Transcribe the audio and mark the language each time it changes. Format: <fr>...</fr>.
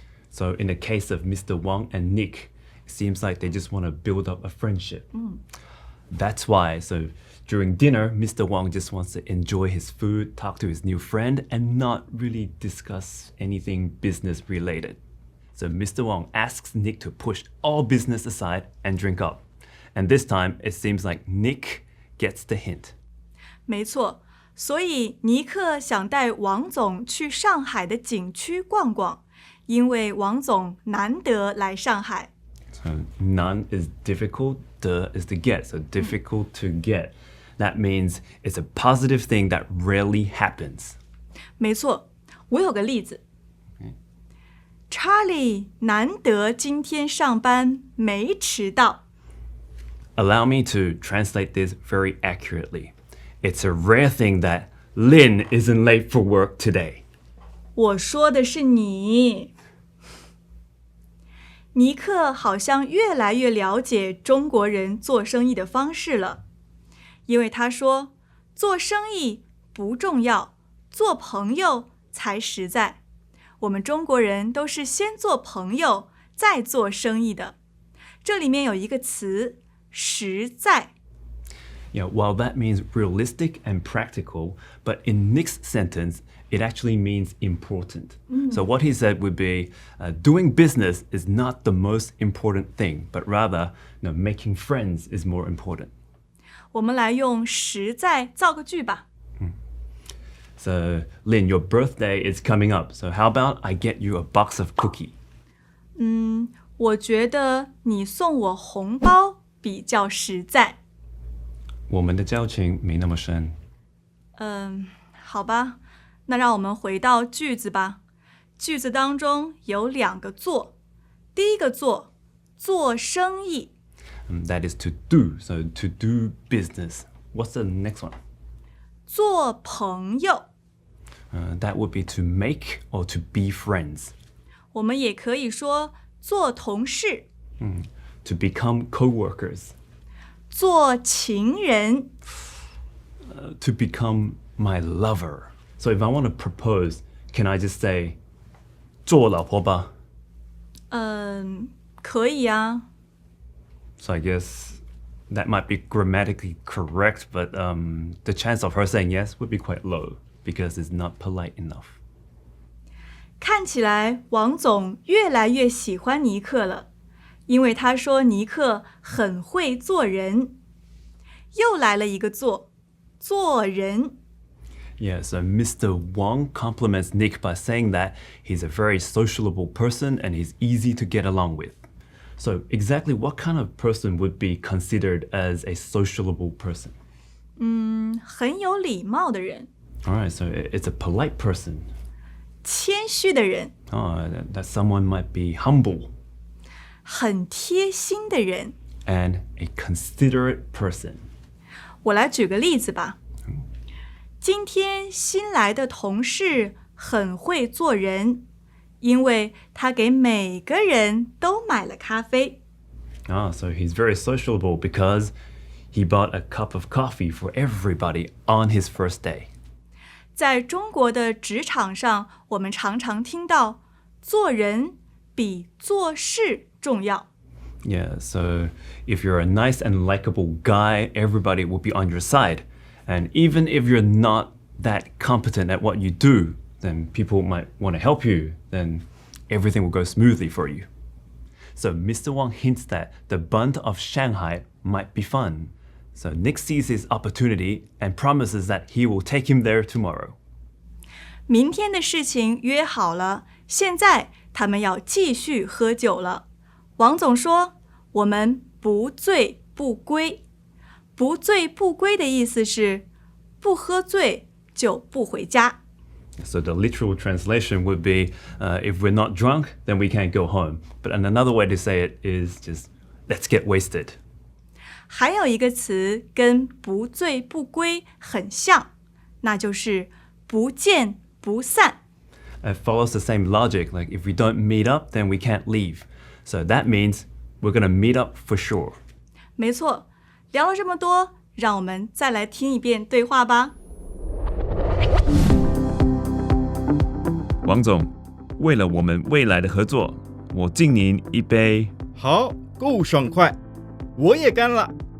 <en>So in the case of Mr. Wang and Nick, it seems like they just want to build up a friendship. That's why, so during dinner, Mr. Wang just wants to enjoy his food, talk to his new friend, and not really discuss anything business related. So Mr. Wang asks Nick to push all business aside and drink up. And this time, it seems like Nick gets the hint.</en> <zh>没错，所以尼克想带王总去上海的景区逛逛，因为王总难得来上海。</zh> <en>So none is difficult, the is to get. So difficult to get. That means it's a positive thing that rarely happens.</en> <zh>没错，我有个例子。 Charlie 难得今天上班没迟到。</zh> <en>Allow me to translate this very accurately. It's a rare thing that Lynn isn't late for work today.</en> <zh>我说的是你。尼克好像越来越了解中国人做生意的方式了，因为他说，做生意不重要，做朋友才实在。我们中国人都是先做朋友，再做生意的。这里面有一个词，实在。</zh> <en>Yeah, while that means realistic and practical, but in Nick's sentence, it actually means important. So what he said would be, doing business is not the most important thing, but rather, making friends is more important.</en> <zh>我们来用实在造个句吧。</zh> <en>So, Lynn, your birthday is coming up. So how about I get you a box of cookie?</en> <zh>我觉得你送我红包比较实在。我们的交情没那么深。好吧，那让我们回到句子吧。句子当中有两个做，第一个做，做生意。</zh> <en>That is to do. So to do business. What's the next one?</en> <zh>做朋友。</zh> <en>That would be to make or to be friends.</en> <zh>我们也可以说做同事。</zh> <en>To become co-workers.</en> <zh>做情人。</zh> <en>To become my lover. So if I want to propose, can I just say,</en> <zh>做老婆吧? 可以啊。</zh> <en>So I guess that might be grammatically correct, but the chance of her saying yes would be quite low because it's not polite enough.</en> <zh>看起来王总越来越喜欢尼克了，因为他说尼克很会做人。又来了一个做人。</zh> <en>Yeah, so Mr. Wang compliments Nick by saying that he's a very sociable person and he's easy to get along with. So exactly what kind of person would be considered as a sociable person?</en> <zh>很有礼貌的人。</zh> <en>All right, so it's a polite person.</en> <zh>谦虚的人。</zh> <en>That someone might be humble.</en> <zh>很贴心的人。</zh> <en>And a considerate person.</en> <zh>我来举个例子吧。今天新来的同事很会做人，因为他给每个人都买了咖啡。</zh> <en>So he's very sociable because he bought a cup of coffee for everybody on his first day.</en> <zh>在中国的职场上，我们常常听到做人比做事重要。</zh> <en>Yeah, so if you're a nice and likable guy, everybody will be on your side. And even if you're not that competent at what you do, then people might want to help you, then everything will go smoothly for you. So Mr. Wang hints that the Bund of Shanghai might be fun. So Nick sees his opportunity and promises that he will take him there tomorrow.</en> <zh>明天的事情约好了，现在他们要继续喝酒了。王总说，我们不醉不归。不醉不归的意思是，不喝醉就不回家。</zh> <en>So the literal translation would be, if we're not drunk, then we can't go home. But another way to say it is just, let's get wasted.</en> <zh>还有一个词跟不醉不归很像，那就是不见不散。</zh> <en>It follows the same logic, like if we don't meet up, then we can't leave. So that means we're going to meet up for sure.</en> <zh>没错，聊了这么多，让我们再来听一遍对话吧。王总，为了我们未来的合作，我敬您一杯。好，够爽快，我也干了。</zh>